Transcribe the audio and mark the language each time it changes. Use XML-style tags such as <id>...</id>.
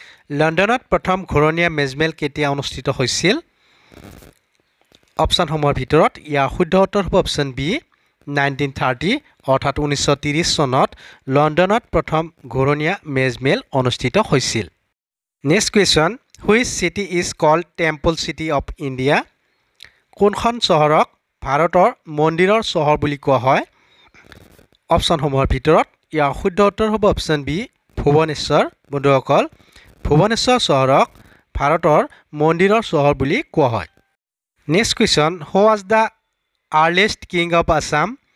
<as>লণ্ডনত প্ৰথম ঘূৰণীয়া মেজমেল কেতিয়া অনুষ্ঠিত হৈছিল? অপশ্যনসমূহৰ ভিতৰত ইয়াৰ শুদ্ধ উত্তৰ হ'ব অপশ্যন বি 1930 অৰ্থাৎ 1930 চনত লণ্ডনত প্ৰথম ঘূৰণীয়া মেজমেল অনুষ্ঠিত হৈছিল।</as> <en>Next question, which city is called temple city of India?</en> <as>কোনখন চহৰক ভাৰতৰ মন্দিৰৰ চহৰ বুলি কোৱা হয়? অপশ্যনসমূহৰ ভিতৰত ইয়াৰ শুদ্ধ উত্তৰ হ'ব অপশ্যন বি ভুৱনেশ্বৰ। বন্ধুসকল, ভুৱনেশ্বৰ চহৰক ভাৰতৰ মন্দিৰৰ চহৰ বুলি কোৱা হয়।</as> <en>Next question, who was the earliest king of Assam?</en>